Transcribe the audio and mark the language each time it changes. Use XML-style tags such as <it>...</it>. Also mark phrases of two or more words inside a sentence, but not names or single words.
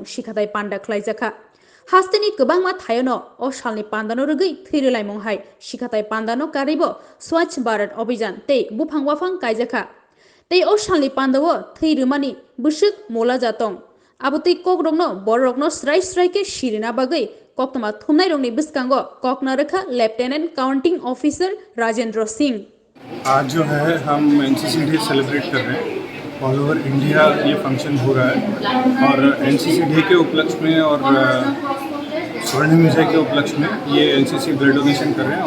<trp>Sikarthai Panda Khlaijaka Hasteni Kwbangma Thayono o salni Pandano Rwgwi Thwirelamung hai Sikarthai Pandano karibo Swachh Bharat Abhijan tei bufang wafang kaijaka tei o salni Pandao Thwirwmani busuk mola jatong abutui kokrokno borokno srai ke sirina bagui कोकमा थुमनाय रंगनि बिस्कांगो कोकनारखा</trp> <en>Lieutenant Counting Officer</en> <trp>राजेंद्र सिंह।</trp> <hi>आज जो है हम एनसीसी डे सेलिब्रेट कर रहे हैं।</hi> <en>All Over India</en> <hi>ये फंक्शन हो रहा है और एनसीसी डे के उपलक्ष्य में और स्वर्ण विजय के उपलक्ष्य में ये</hi> <en>NCC Blood Donation</en> <hi>कर रहे हैं।</hi>